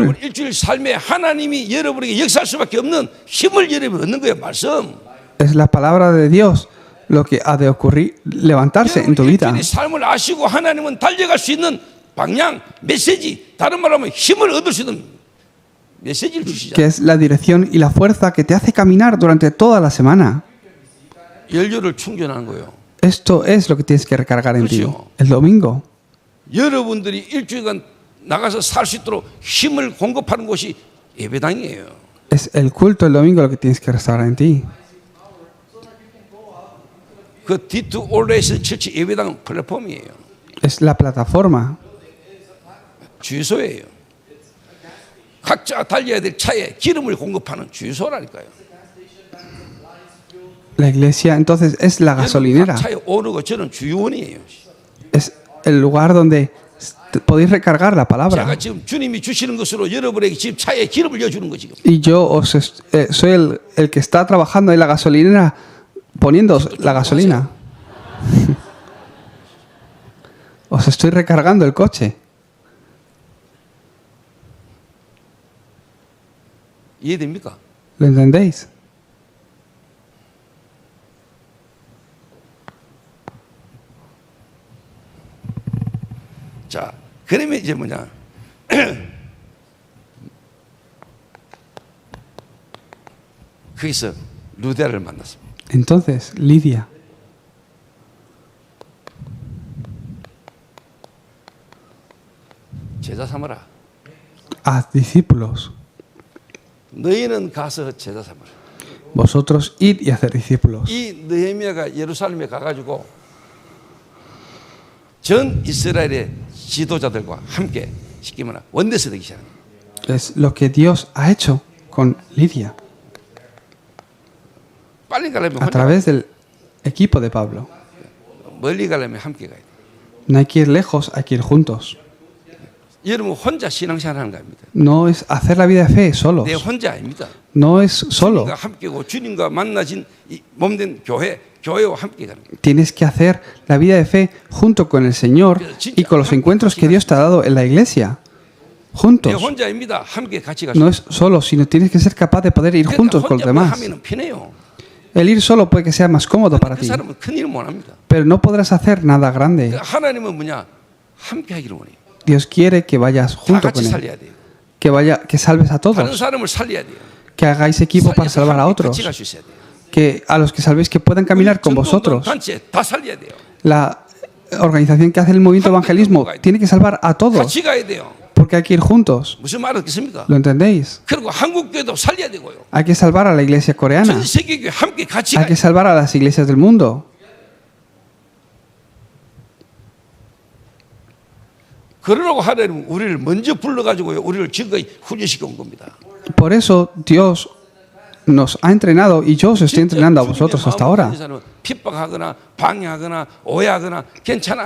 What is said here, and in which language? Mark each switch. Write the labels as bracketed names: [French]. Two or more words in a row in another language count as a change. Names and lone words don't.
[Korean] 여러분 일주일 삶에 하나님이 여러분에게 역사할 수밖에 없는 힘을 여러분이 얻는 거예요. 말씀. [Spanish] Es la palabra de Dios lo que ha de ocurrir, levantarse en tu vida. [Korean] 일주일의 삶을 아시고 하나님은 달려갈 수 있는 방향, 메시지, 다른 말로 하면 힘을 얻을 수 있는 메시지를 [Spanish] Que [Korean] 주시잖아요. [Spanish] es la dirección y la fuerza que te hace caminar durante toda la semana. [Korean] 연료를 충전하는 거예요. [Spanish] Esto es lo que tienes que recargar en ti. [Korean] 그렇죠. [Spanish] El domingo. [Korean] 여러분들이 일주일간 나가서 살 수 있도록 힘을 공급하는 곳이 예배당이에요. [Spanish] Es el culto el domingo lo que tienes que restaurar en ti. [Korean] 그 D2 올레이스 처치 예배당은 플랫폼이에요. [Spanish] Es la plataforma. [Korean] 주유소예요. 각자 달려야 될 차에 기름을 공급하는 주유소라니까요. [Spanish] La iglesia entonces es la gasolinera. [Korean] 각 차에 오는 거 저는 주유원이에요. [Spanish] Es el lugar donde podéis recargar la [Korean] 제가 [Spanish] palabra. [Korean] 지금 주님이 주시는 것으로 여러분에게 지금 차에 기름을 넣어주는 거 지금. [Spanish] Y yo soy el que está trabajando en la gasolinera poniendo la gasolina. Os estoy recargando el coche. [Korean] 이해됩니까? [Spanish] ¿Lo entendéis? [Korean] 자, 그러면 이제 뭐냐? 거기서 루데를 만났습니다. [Spanish] Entonces, Lidia, [Korean] 제자 삼으라. [Spanish] haz discípulos. [Korean] 너희는 가서 제자 삼으라. [Spanish] Vosotros id y hacer discípulos. [Korean] 이 느헤미야가 예루살렘에 가가지고 전 이스라엘의 지도자들과 함께 쉽게 말하면 원내서 되기 시작합니다. [Spanish] Es lo que Dios ha hecho con Lidia [Korean] 빨리 가려면 [Spanish] a [Korean] 혼자 [Spanish] través del equipo de Pablo. [Korean] 멀리 가려면 함께 가야 돼. [Spanish] No hay que ir lejos, hay que ir juntos. [Korean] 여러분 혼자 신앙생활 하는 거 아닙니다. [Spanish] No es hacer la vida de fe solos. [Korean] 내 혼자 아닙니다. [Spanish] No es solo. [Korean] 주님과 함께고 주님과 만나진 이 몸된 교회와 함께 가는 거예요. [Spanish] Tienes que hacer la vida de fe junto con el Señor y con los encuentros que Dios te ha dado en la iglesia. [Korean] 내 [Spanish] Juntos. [Korean] 혼자입니다. 함께 같이 갈 수 [Spanish] No [Korean] 있어요. [Spanish] es solo, sino tienes que ser capaz de poder ir juntos con los [Korean] 혼자 뭐 [Spanish] demás. [Korean] 하면은 편해요. [Spanish] El ir solo puede que sea más cómodo para [Korean] 그 [Spanish] ti, [Korean] 사람은 큰 일을 못 합니다. [Spanish] pero no podrás hacer nada grande. [Korean] 하나님은 뭐냐? 함께 하기를 원해요. [Spanish] Dios quiere que vayas [Korean] 다 [Spanish] junto [Korean] 같이 [Spanish] con Él, [Korean] 살려야 돼요. [Spanish] que salves a [Korean] 다른 [Spanish] todos, [Korean] 사람을 살려야 돼요. [Spanish] que hagáis equipo para [Korean] 살려서 [Spanish] salvar a [Korean] 함께 [Spanish] otros, [Korean] 같이 갈 수 있어야 돼요. [Spanish] que a los que salvéis que puedan caminar con [Korean] 전도운동 [Spanish] vosotros. [Korean] 단체 다 살려야 돼요. [Spanish] La organización que hace el movimiento de evangelismo tiene que salvar a todos, [Korean] 같이 가야 돼요. [Spanish] porque hay que ir juntos. [Korean] 무슨 말 듣겠습니까? [Spanish] ¿Lo entendéis? [Korean] 그리고 한국 교회도 살려야 되고요. [Spanish] Hay que salvar a la iglesia coreana, [Korean] 전 세계 교회 함께 같이 [Spanish] hay [Korean] 가야 [Spanish] que [Korean] 돼요. [Spanish] salvar a las iglesias del mundo. [Korean] 그러라고 하나님은 우리를 먼저 불러가지고요. 우리를 지금까지 훈련시켜 온 겁니다. [Spanish] Por eso Dios nos ha entrenado y yo os estoy entrenando a vosotros hasta ahora. [Korean] 핍박하거나 방해하거나 오해하거나 괜찮아요.